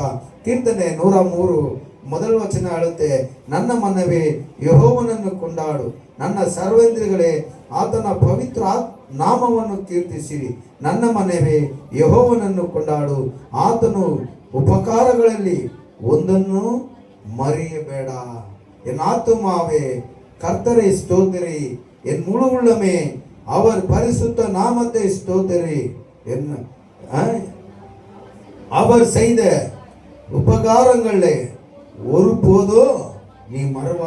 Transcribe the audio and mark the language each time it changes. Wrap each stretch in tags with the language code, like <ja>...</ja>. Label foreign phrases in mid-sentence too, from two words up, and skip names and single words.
<kn>ಕೀರ್ತನೆ 103 ಮೊದಲ ವಚನ ಹೇಳುತ್ತೆ, ನನ್ನ ಮನವೇ ಯೆಹೋವನನ್ನು ಕೊಂಡಾಡು, ನನ್ನ ಸರ್ವೇಂದ್ರಿಗಳೇ ಆತನ ಪವಿತ್ರ ನಾಮವನ್ನು ಕೀರ್ತಿಸಿರಿ. ನನ್ನ ಮನವೇ ಯೆಹೋವನನ್ನು ಕೊಂಡಾಡು, ಆತನು ಉಪಕಾರಗಳಲ್ಲಿ ಒಂದನ್ನು ಮರೆಯಬೇಡ.</kn> <ta>என் ஆத்துமாவே கர்த்தரை ஸ்தோத்திரி, என் முழு உள்ளமே அவர் பரிசுத்த நாமத்தை ஸ்தோத்திரி. என்ன அவர் செய்த உபகாரங்களே ஒருபோதும் நீ மறவாத.</ta>